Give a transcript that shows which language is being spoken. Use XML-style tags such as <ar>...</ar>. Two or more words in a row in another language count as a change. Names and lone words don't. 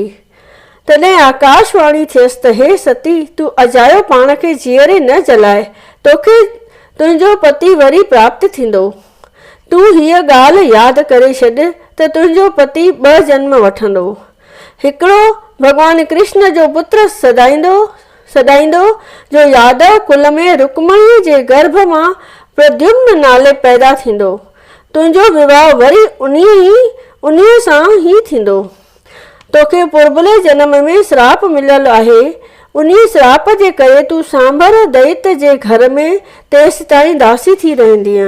<sd>तॾहिं आकाशवाणी थियसि त हे सती, तूं अजायो पाण खे जीअरे न जलाए, तोखे तुंहिंजो पति वरी प्राप्त थींदो। तूं हीअ ॻाल्हि यादि करे छॾ त तुंहिंजो पति 2 जन्म वठंदो। हिकिड़ो भॻवान कृष्ण जो पुत्र सदाईंदो जो यादव कुल में रुक्मणीअ जे गर्भ मां प्रद्युम्न नाले पैदा थींदो। तुंहिंजो विवाह वरी उन्हीअ सां ई थींदो। तोखे पुर्बले जन्म में श्राप मिलियल आहे। उन्ही श्राप जे करे तूं सांभर दैत्य जे घर में तेसि ताईं दासी थी रहंदीअ।</sd>